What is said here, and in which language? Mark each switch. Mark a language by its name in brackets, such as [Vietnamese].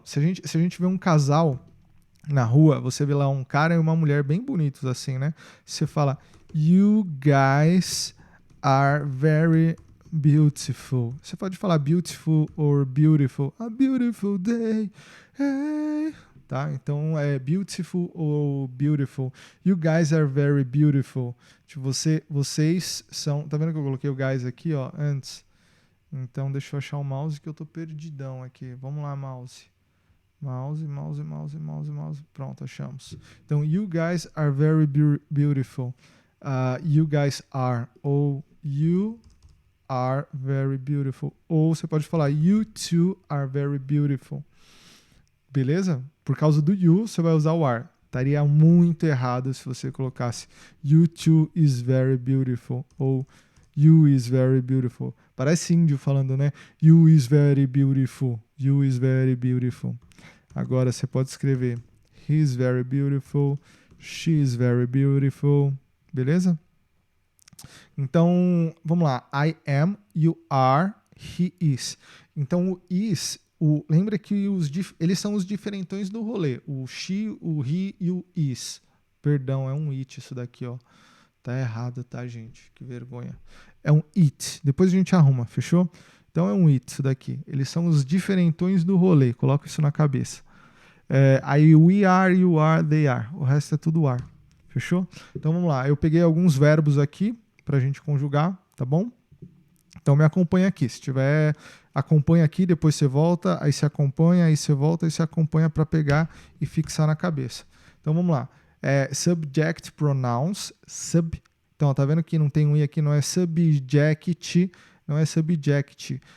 [Portuguese] Se a gente vê um casal na rua, você vê lá um cara e uma mulher bem bonitos assim, né? Você fala [English] you guys are very beautiful. [Portuguese] Você pode falar [English] beautiful or beautiful. A beautiful day. Hey. Tá? [Portuguese] Então é beautiful ou beautiful. [English] You guys are very beautiful. [Portuguese] Tipo, vocês são. Tá vendo que eu coloquei o guys aqui, ó, antes? Então deixa eu achar o mouse que eu tô perdidão aqui. Vamos lá, mouse. Mouse. Pronto, achamos. [English] Então, you guys are very beautiful. You guys are. Ou you are very beautiful. [Portuguese] Ou você pode falar [English] you two are very beautiful. [Portuguese] Beleza? Por causa do you, você vai usar o are. Estaria muito errado se você colocasse [English] you two is very beautiful. Ou you is very beautiful. [Portuguese] Parece índio falando, né? [English] You is very beautiful. You is very beautiful. [Portuguese] Agora você pode escrever [English] he is very beautiful. She is very beautiful. [Portuguese] Beleza? Então, vamos lá. [English] I am, you are, he is. [Portuguese] Então, o is, lembra que eles são os diferentões do rolê. O she, o he e o is. Perdão, é um it isso daqui, ó. Tá errado, tá, gente? Que vergonha. É um it. Depois a gente arruma, fechou? Então é um it isso daqui. Eles são os diferentões do rolê. Coloca isso na cabeça. [English] Aí we are, you are, they are. [Portuguese] O resto é tudo are. Fechou? Então vamos lá. Eu peguei alguns verbos aqui pra gente conjugar, tá bom? Então me acompanha aqui. Se tiver, acompanha aqui, depois você volta, aí você acompanha, aí você volta, aí você acompanha para pegar e fixar na cabeça. Então vamos lá. Subject pronouns, então tá vendo que não tem um i aqui, não é subject, não é subject.